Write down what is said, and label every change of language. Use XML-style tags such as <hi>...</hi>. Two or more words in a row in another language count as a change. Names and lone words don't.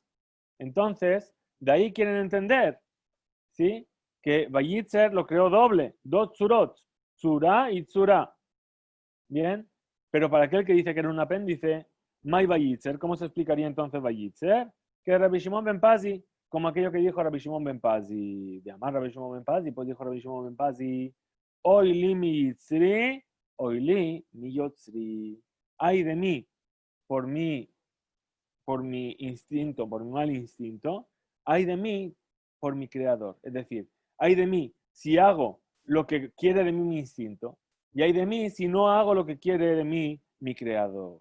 <es>Entonces, de ahí quieren entender, ¿sí? Que Vayitzer lo creó doble, dos Tzurot, Tzura y Tzura. Bien, pero para aquel que dice que era un apéndice,</es> <arc>מאי וייצר,</arc> <es>¿cómo se explicaría entonces Vayitzer? Que Rabbi Shimon ben Pazi, como aquello que dijo Rabbi Shimon ben Pazi,</es> <arc>דאמר רבי שמעון בן פזי,</arc> <es>pues dijo Rabbi Shimon ben Pazi,</es> <he>אוי לי מיצרי אוי לי מיוצרי.</he> <es>Ay de mí, por mi instinto, por mi mal instinto, ay de mí por mi creador. Es decir, ay de mí si hago lo que quiere de mí mi instinto, y ay de mí si no hago lo que quiere de mí mi creador.</es>